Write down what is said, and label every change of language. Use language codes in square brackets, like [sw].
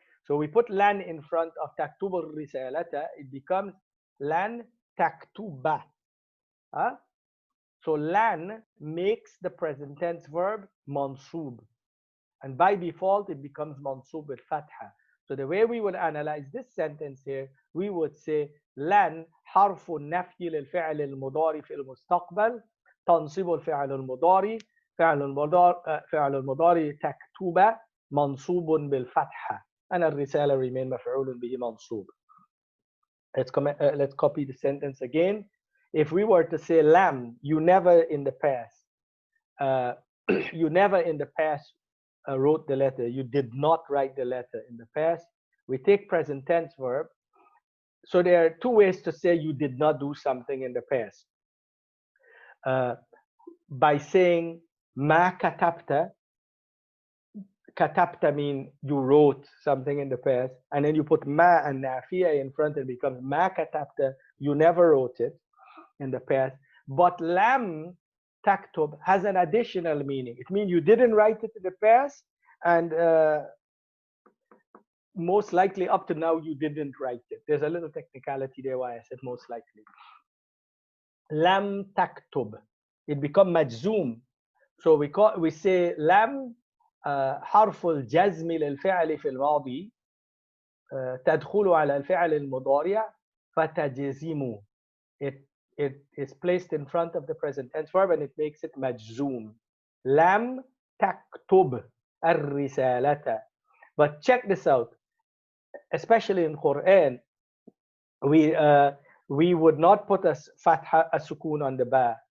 [en] So we put لن in front of تكتب الرسالة, it becomes لن تكتب. So لن makes the present tense verb منصوب, and by default it becomes منصوب with فتحة. So the way we would analyze this sentence here, we would say [ar] لن حرف النفي للفعل المضارع في المستقبل تنصب الفعل المضارع فعل المضارع تكتب منصوب بالفتحة أن الرسالة remain مفعول به منصوب. [en] Let's copy the sentence again. If we were to say lam, you never in the past wrote the letter. You did not write the letter in the past. We take present tense verb. So there are two ways to say you did not do something in the past. By saying ma katabta. Katabta mean you wrote something in the past, and then you put ma and nafiya in front, and it becomes ma katabta. You never wrote it in the past. But lam taktub has an additional meaning. It means you didn't write it in the past, and most likely up to now you didn't write it. There's a little technicality there why I said most likely. Lam taktub, it becomes majzoom. So we say lam [ar] حرف الجزم للفعل في الماضي تدخل على الفعل المضارع فتجزم. [en] It is placed in front of the present tense verb and it makes it مجزوم. [ar] لم تكتب الرسالة. [en] But check this out. Especially in Quran, we would not put a fatha, a sukun on the ba.